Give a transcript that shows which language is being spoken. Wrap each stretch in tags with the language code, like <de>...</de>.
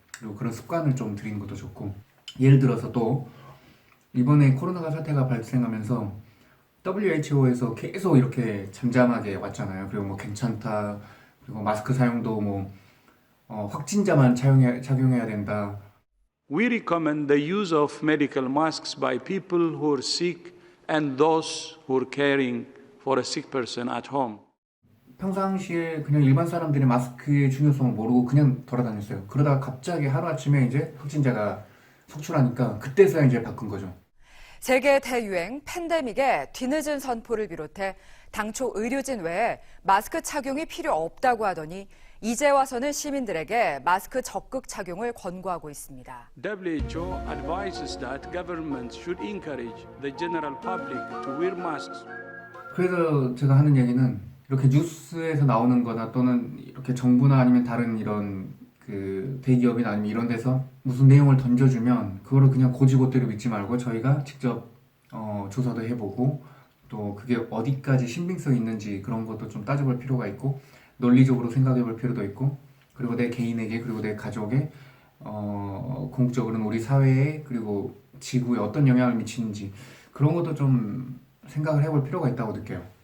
<ko>그리고 그런 습관을 좀 들이는 것도 좋고, 예를 들어서 또 이번에 코로나가 사태가 발생하면서 WHO에서 계속 이렇게 잠잠하게 왔잖아요. 그리고 뭐 괜찮다, 그리고 마스크 사용도 뭐 확진자만 착용해야 된다.</ko> <en>We recommend the use of medical masks by people who are sick and those who are caring for a sick person at home.</en> <ko>평상시에 그냥 일반 사람들이 마스크의 중요성을 모르고 그냥 돌아다녔어요. 그러다가 갑자기 하루아침에 이제 확진자가 속출하니까 그때서야 이제 바꾼 거죠. 세계 대유행 팬데믹의 뒤늦은 선포를 비롯해 당초 의료진 외에 마스크 착용이 필요 없다고 하더니 이제 와서는 시민들에게 마스크 적극 착용을 권고하고 있습니다.</ko> <en>WHO advises that governments should encourage the general public to wear masks.</en> <ko>그래서 제가 하는 얘기는 이렇게 뉴스에서 나오는 거나 또는 이렇게 정부나 아니면 다른 이런 그 대기업이나 아니면 이런 데서 무슨 내용을 던져주면 그거를 그냥 고지고대로 믿지 말고 저희가 직접 조사도 해보고 또 그게 어디까지 신빙성이 있는지 그런 것도 좀 따져볼 필요가 있고 논리적으로 생각해볼 필요도 있고, 그리고 내 개인에게 그리고 내 가족에 궁극적으로는 우리 사회에 그리고 지구에 어떤 영향을 미치는지 그런 것도 좀 생각을 해볼 필요가 있다고 느껴요.</ko>